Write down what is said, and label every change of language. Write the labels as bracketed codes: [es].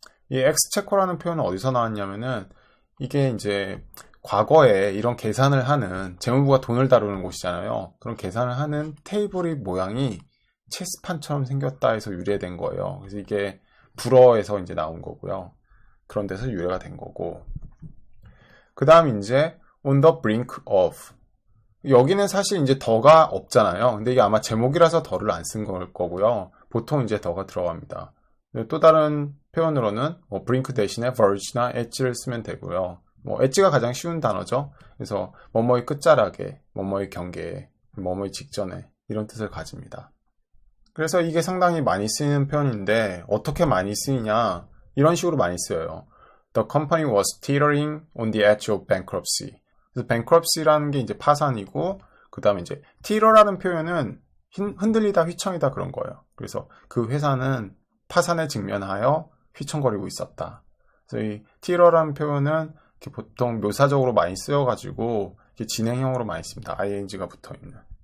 [ko] 이 Exchequer라는 표현은 어디서 나왔냐면은 이게 이제 과거에 이런 계산을 하는 재무부가 돈을 다루는 곳이잖아요. 그런 계산을 하는 테이블의 모양이 체스판처럼 생겼다 해서 유래된 거예요. 그래서 이게 불어에서 이제 나온 거고요. 그런 데서 유래가 된 거고. 그 다음 이제 [en] on the brink of. [ko] 여기는 사실 이제 더가 없잖아요. 근데 이게 아마 제목이라서 더를 안 쓴 걸 거고요. 보통 이제 더가 들어갑니다. 또 다른 표현으로는 brink 대신에 verge나 edge를 쓰면 되고요. 엣지가 가장 쉬운 단어죠. 그래서 뭐뭐의 끝자락에, 뭐뭐의 경계에, 뭐뭐의 직전에 이런 뜻을 가집니다. 그래서 이게 상당히 많이 쓰이는 표현인데 어떻게 많이 쓰이냐? 이런 식으로 많이 쓰여요. [en] The company was teetering on the edge of bankruptcy. [ko] 그래서 bankruptcy라는 게 이제 파산이고 그 다음에 이제 teeter라는 표현은 흔들리다, 휘청이다 그런 거예요. 그래서 그 회사는 파산에 직면하여 휘청거리고 있었다. 그래서 이 teeter라는 표현은 보통 묘사적으로 많이 쓰여가지고 진행형으로 많이 씁니다. ing가 붙어있는.